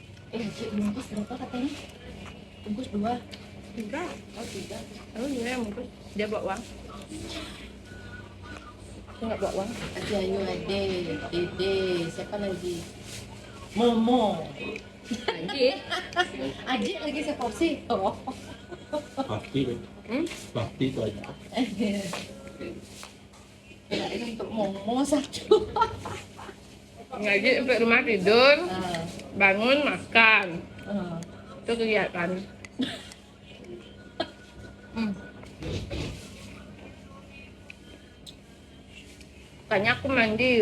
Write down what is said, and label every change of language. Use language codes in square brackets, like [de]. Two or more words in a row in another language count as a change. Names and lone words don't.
[id] Cik, bungkus berapa katanya? Bungkus 2. Enggak. Oh 3. Oh iya yang bungkus. Dia bawa uang. Aku nggak bawa uang. Ade, ayo Ade, Dede, siapa lagi? Momo. Aji. Aji lagi seporsi. Oh. Pasti kan. Pasti itu aja. Kirain untuk Momo 1. Ngaji sampai rumah tidur, Ah, bangun makan. ah. Itu kegiatan. Makanya aku mandi.